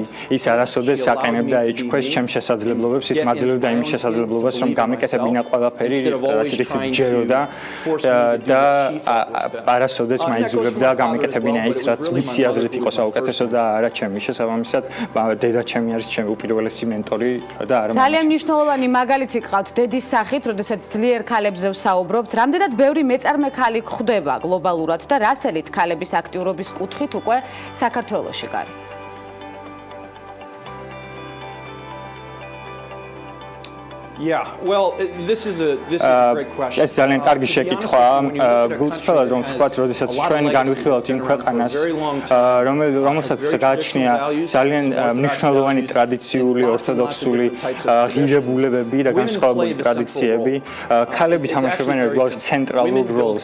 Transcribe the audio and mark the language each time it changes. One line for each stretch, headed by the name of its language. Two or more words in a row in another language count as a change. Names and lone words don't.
Georgian: ის არასოდეს აყენებდა ეჭქვეს ჩემს შესაძლებლობებს, ის მაძლევდა იმის შესაძლებლობას, რომ გამეკეთებინა ყველაფერი, რაც ისიც ჯეროდა და არასოდეს მაიძულებდა გამეკეთებინა ის, რაც მისი აზრით იყო საუკეთესო და არა ჩემი. შესაბამისად, დედაჩემი არის ჩემი უპირველესი მენტორი და არა ძალიან მნიშვნელოვანი მაგალითი გყავთ დედის სახით, როდესაც ძლიერ ქალებზე ვსაუბრობთ. რამდენად ბევრი მეწარმე ქალი გვხვდება გლობალურად და რასელით ქალების აქტიურობის კუთხით უკვე საქართველოში, გარი?
English: Yeah, well, this is a great question.
Georgian: ეს ძალიან კარგი შეკითხვაა. გულწრფელად რომ ვთქვათ, როდესაც ჩვენ განვიხილავთ იმ ქვეყანას, რომელსაც გააჩნია ძალიან მნიშვნელოვანი ტრადიციული, ორთოდოქსული ღირებულებები და განსხვავებული ტრადიციები, ქალები თამაშობენ ერთგვარ ცენტრალურ როლს.